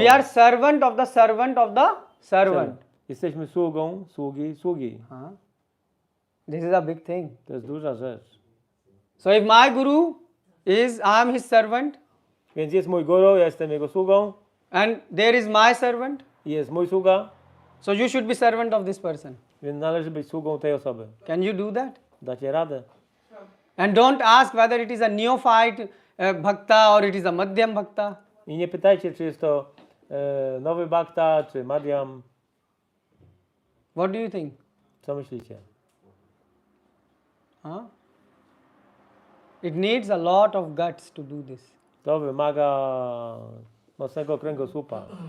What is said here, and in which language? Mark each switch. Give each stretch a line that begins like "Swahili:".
English: We are servant of the servant of the servant.
Polish: Jesteśmy sługą, sługi.
English: This is a big thing.
Polish: To jest duża rzecz.
English: So if my guru is, I am his servant.
Polish: Więc jest mój guru, ja jestem jego sługą.
English: And there is my servant.
Polish: I jest mój sługa.
English: So you should be servant of this person.
Polish: Więc należy być sługą tej osoby.
English: Can you do that?
Polish: Dacie radę.
English: And don't ask whether it is a neophyte bhakta or it is a madhyam bhakta.
Polish: I nie pytajcie, czy jest to nowy bhakta, czy madhyam.
English: What do you think?
Polish: Co myślicie?
English: It needs a lot of guts to do this.
Polish: To wymaga mocnego kręgosłupa.